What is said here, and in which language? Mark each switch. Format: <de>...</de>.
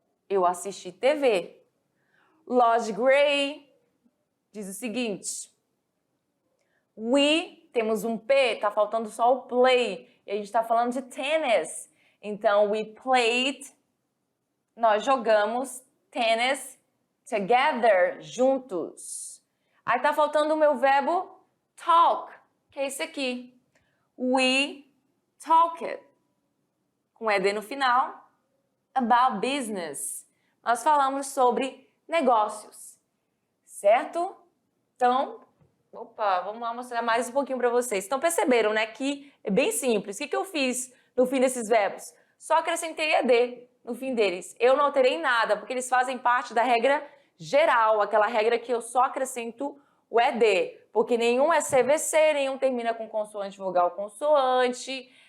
<pt>Eu assisti TV. Lodge Gray diz o seguinte: we, temos um P, tá faltando só o play, e a gente tá falando de tênis. Então,</pt> <en>we played,</en> <pt>nós jogamos tênis together, juntos. Aí tá faltando o meu verbo talk, que é esse aqui.</pt> <en>We talked,</en> <pt>com ed no final,</pt> <en>about business.</en> <pt>Nós falamos sobre negócios, certo? Então, vamos lá mostrar mais um pouquinho para vocês. Então, perceberam, né, que é bem simples. O que eu fiz no fim desses verbos? Só acrescentei ed no fim deles. Eu não alterei nada, porque eles fazem parte da regra geral, aquela regra que eu só acrescento o ed, porque nenhum é CVC, nenhum termina com consoante, vogal, consoante,</pt>